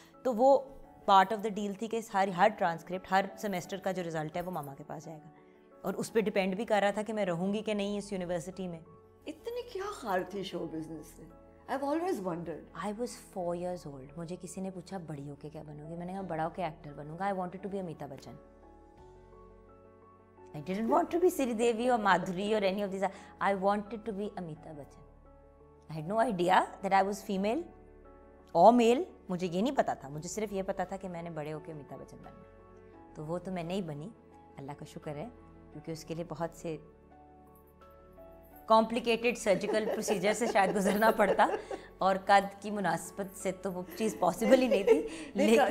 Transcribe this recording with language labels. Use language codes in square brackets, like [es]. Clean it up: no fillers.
[ur] تو وہ [en] part of the deal [ur] تھی کہ ہر ٹرانسکرپٹ ہر سیمیسٹر کا جو رزلٹ ہے وہ ماما کے پاس جائے گا. اور اس پہ ڈپینڈ بھی کر رہا تھا کہ میں رہوں گی کہ نہیں اس یونیورسٹی میں. اتنی کیا خار تھی شو بزنس سے؟ [en] I've always wondered. I was 4 years old. [ur] مجھے کسی نے پوچھا بڑی ہو کے کیا بنو گی, میں نے کہا بڑا ہو کے actor Bannu God. [en] I wanted to be Amitabh Bachchan. I didn't want to be Sri Devi or Madhuri or any of these. I wanted to be Amitabh Bachchan. I had no idea that I was female or male. [ur] مجھے یہ نہیں پتا تھا, مجھے صرف یہ پتا تھا کہ میں نے بڑے ہو کے امیتابھ بچن بننا. تو وہ تو میں نہیں بنی, اللہ کا شکر ہے, کیونکہ اس کے لیے بہت سے کمپلیکیٹڈ سرجیکل پروسیجر سے شاید گزرنا پڑتا, اور قد کی مناسبت سے تو وہ چیز پاسبل ہی نہیں تھی.